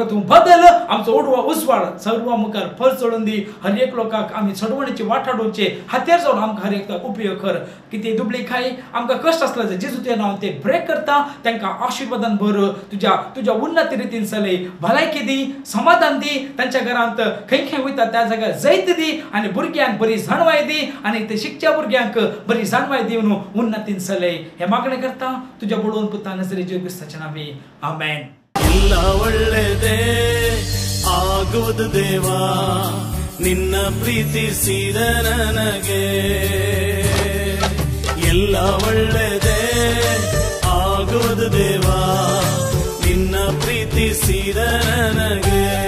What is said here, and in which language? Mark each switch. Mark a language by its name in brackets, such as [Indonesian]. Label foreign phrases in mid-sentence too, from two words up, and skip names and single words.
[Konkani] तूं बदल, आमचो उडवा उजवाड सर्व मुखार फळ चडून दी, हर एक लोकांक आमी चडवणीचे वाठाडोवचे हातेर जावन आमकां हर एक उपयोग कर, कितें दुबळी खाय आमकां कश्ट आसला जेजू तुजें नांव ते ब्रेक करता, तांकां आशीर्वादान भर, तुज्या उन्नत रितीन चलय, भलायकी दी, समाधान दी, तांच्या घरांत खंय खंय वयता त्या जाग्यार जैत दी आणि भुरग्यांक बरी जाणवाय दी आणि ते शिकच्या भुरग्यांक बरी जाणवाय दिवन उन्नतीन चलय, हे मागणे करता तुज्या बळोवन पुता नजरे जेजू क्रिस्ताच्या नावे आमेन। [Kannada] ಎಲ್ಲ ಒಳ್ಳೆದೇ ಆಗುವುದು ದೇವಾ ನಿನ್ನ ಪ್ರೀತಿಸಿದ ನನಗೆ, ಎಲ್ಲ ಒಳ್ಳೆದೇ ಆಗುವುದು ದೇವಾ ನಿನ್ನ ಪ್ರೀತಿಸಿದ ನನಗೆ,